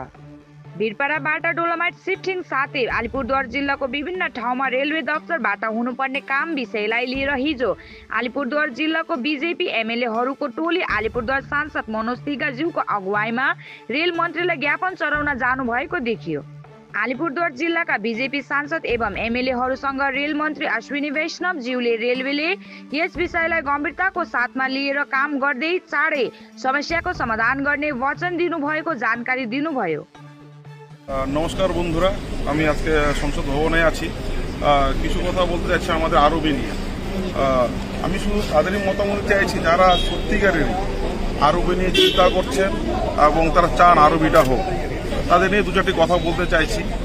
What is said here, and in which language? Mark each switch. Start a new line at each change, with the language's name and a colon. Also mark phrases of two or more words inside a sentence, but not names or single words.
Nepali: बीरपाड़ाबाट डोलोमाइट शिफ्टिङ साथै अलिपुरद्वार जिल्लाको विभिन्न ठाउँमा रेलवे दफ्तरबाट हुनुपर्ने काम विषयलाई लिएर हिजो अलिपुरद्वार जिल्लाको बीजेपी एमएलएहरूको टोली अलिपुरद्वार सांसद मनोज तिखरज्यूको अगुवाईमा रेल मन्त्रीलाई ज्ञापन चढाउन जानु भएको देखियो। अलिपुरद्वार जिल्लाका बीजेपी सांसद एवं एमएलएहरूसँग रेल मन्त्री अश्विनी वैष्णवज्यूले रेलवेले यस विषयलाई गम्भीरताको साथमा लिएर काम गर्दै चाँडै समस्याको समाधान गर्ने वचन दिनुभएको जानकारी दिनुभयो।
Bangla: নমস্কার বন্ধুরা, আমি আজকে সংসদ ভবনে আছি। কিছু কথা বলতে যাচ্ছি আমাদের আরবি নিয়ে। আমি শুধু তাদেরই মতামত চাইছি যারা সত্যিকারের আরবি নিয়ে চিন্তা করছেন এবং তারা চান আরবিটা হোক, তাদের নিয়ে দু চারটি কথা বলতে চাইছি।